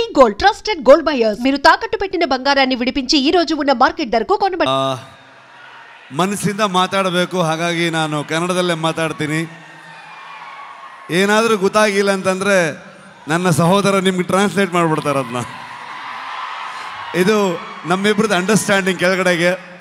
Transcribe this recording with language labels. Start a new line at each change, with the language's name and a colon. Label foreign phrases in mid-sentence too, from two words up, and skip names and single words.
English: gold trusted gold buyers.
Telugu: మీరు తాకట్టు పెట్టిన బంగారాన్ని విడిపించి ఈ రోజు ఉన్న మార్కెట్ ధరకు కొనబడి.
Kannada: ಮನಸ್ಸಿಂದ ಮಾತಾಡಬೇಕು, ಹಾಗಾಗಿ ನಾನು ಕನ್ನಡದಲ್ಲೇ ಮಾತಾಡ್ತೀನಿ. ಏನಾದರೂ ಗೊತ್ತಾಗಿಲ್ಲ ಅಂತಂದರೆ ನನ್ನ ಸಹೋದರ ನಿಮ್ಗೆ ಟ್ರಾನ್ಸ್ಲೇಟ್ ಮಾಡಿಬಿಡ್ತಾರೆ ಅದನ್ನ. ಇದು ನಮ್ಮಿಬ್ಬರದ್ದು ಅಂಡರ್ಸ್ಟ್ಯಾಂಡಿಂಗ್ ಕೆಳಗಡೆಗೆ.